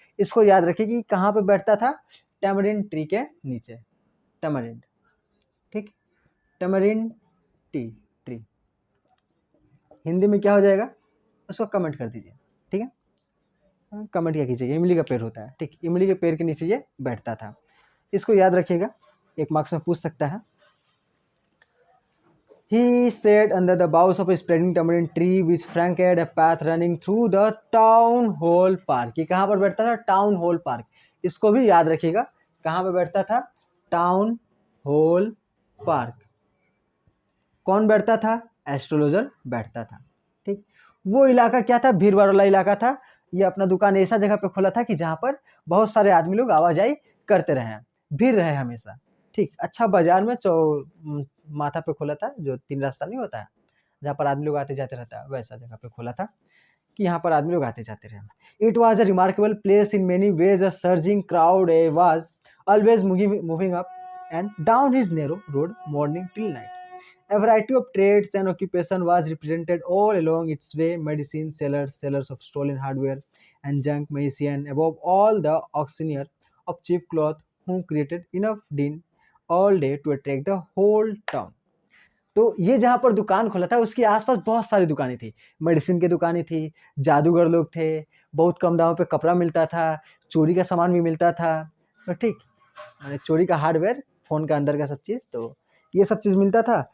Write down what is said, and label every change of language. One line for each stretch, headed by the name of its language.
Hindi: इसको याद रखिए कि कहाँ पे बैठता था, टैमरिन ट्री के नीचे, टैमरिन, ठीक, टैमरिन ट्री हिंदी में क्या हो जाएगा, उसको कमेंट कर दीजिए। ठीक है, कमेंट क्या कीजिएगा, इमली का पेड़ होता है, ठीक, इमली के पेड़ के नीचे ये बैठता था, इसको याद रखिएगा, एक मार्क्स में पूछ सकता है।
English: He sat under the boughs of a spreading tamarind tree which flanked a path running through the town hall park.
Hindi: ये कहाँ पर बैठता था, टाउन हॉल पार्क, इसको भी याद रखिएगा, कहाँ पर बैठता था, टाउन हॉल पार्क। कौन बैठता था, एस्ट्रोलॉजर बैठता था। ठीक, वो इलाका क्या था, भीड़ भाड़ वाला इलाका था, ये अपना दुकान ऐसा जगह पे खोला था कि जहाँ पर बहुत सारे आदमी लोग आवाजाही करते रहे, भीड़ रहे हमेशा। ठीक, अच्छा बाजार में माथा पे खोला था, जो 3 रास्ता नहीं होता है, जहाँ पर आदमी लोग आते जाते रहता है, वैसा जगह पे खोला था कि यहाँ पर आदमी लोग आते जाते रहे।
English: It was a remarkable place in many ways, a surging crowd was always moving up and down his narrow road morning till night. A variety of trades and occupation was represented all along its way: medicine sellers, sellers of stolen hardware and junk, magician, above all the auctioneer of cheap cloth, who created enough din all day to attract the whole town.
Hindi: तो ये जहाँ पर दुकान खोला था उसके आसपास बहुत सारी दुकानें थी। मेडिसिन की दुकानें थी, जादूगर लोग थे, बहुत कम दामों पे कपड़ा मिलता था, चोरी का सामान भी मिलता था। तो ठीक, माने चोरी का हार्डवेयर, फ़ोन का अंदर का सब चीज़, तो ये सब चीज़ मिलता था।